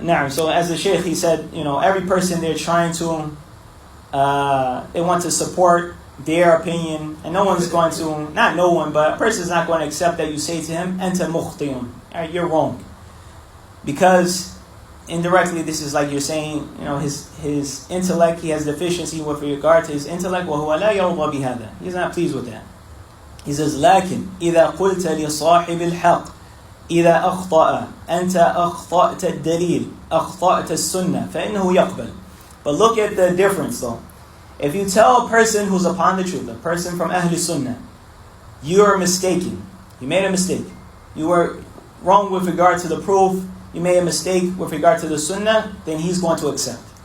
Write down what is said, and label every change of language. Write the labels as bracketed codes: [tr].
[en] So as the Shaykh, he said, every person they're trying to, they want to support their opinion, and no one's going to, not no one, but a person's not going to accept that you say to him, [ar] Anta mukhtiyun, [en] you're wrong. Because indirectly, this is like you're saying, his intellect, he has deficiency with regard to his intellect. [ar] وَهُوَ لَا يَرْضَى بِهَذَا. [en] He's not pleased with that. He says, [ar] لكن إذا قلت لصاحب الحق إذا أخطأ أنت أخطأت الدليل أخطأت السنة فإنه يقبل. [en] But look at the difference though. If you tell a person who's upon the truth, a person from Ahl Sunnah, you are mistaken. You made a mistake. You were wrong with regard to the proof. You made a mistake with regard to the Sunnah. Then he's going to accept.